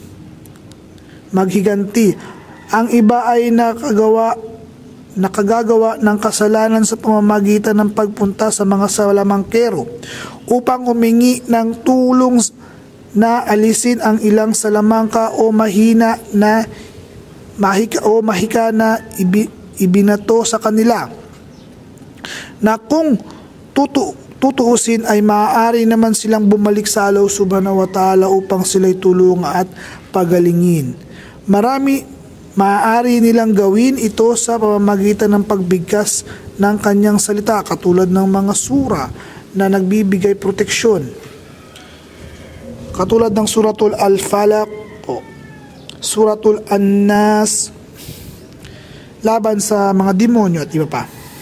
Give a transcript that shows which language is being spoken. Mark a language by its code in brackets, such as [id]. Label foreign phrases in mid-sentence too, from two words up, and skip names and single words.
[tl] Ang iba ay nakagagawa ng kasalanan sa pamamagitan ng pagpunta sa mga salamangkero upang humingi ng tulong na alisin ang ilang salamangka o mahika na ibinato sa kanila, na kung tutuusin ay maaari naman silang bumalik sa Allah [ar] سبحانه وتعالى [tl] upang sila'y tulungan at pagalingin. Maaari nilang gawin ito sa pamamagitan ng pagbigkas ng kanyang salita, katulad ng mga sura na nagbibigay proteksyon, katulad ng Suratul Al-Falaq o Suratul An-Nas laban sa mga demonyo at iba pa.